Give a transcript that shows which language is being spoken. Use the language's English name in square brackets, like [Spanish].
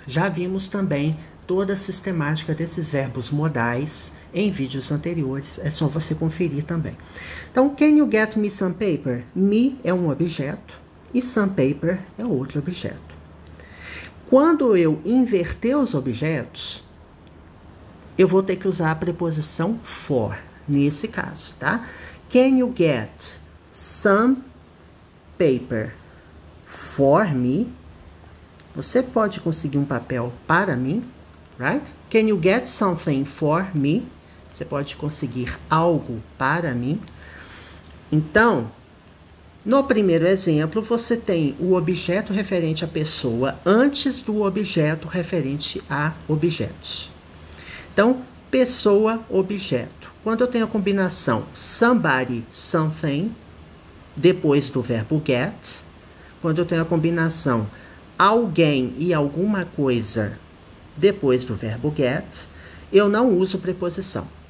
[Portuguese] Já vimos também toda a sistemática desses verbos modais em vídeos anteriores, é só você conferir também. [English] Então, can you get me some paper? [Portuguese] Me é um objeto e some paper é outro objeto. Quando eu inverter os objetos, eu vou ter que usar a preposição for, nesse caso, tá? [English] Can you get some paper for me? [Portuguese] Você pode conseguir um papel para mim, right? [English] Can you get something for me? [Portuguese] Você pode conseguir algo para mim. Então, no primeiro exemplo, você tem o objeto referente à pessoa antes do objeto referente a objetos. Então, pessoa, objeto. Quando eu tenho a combinação somebody, something, depois do verbo get, quando eu tenho a combinação alguém e alguma coisa, depois do verbo get, eu não uso preposição.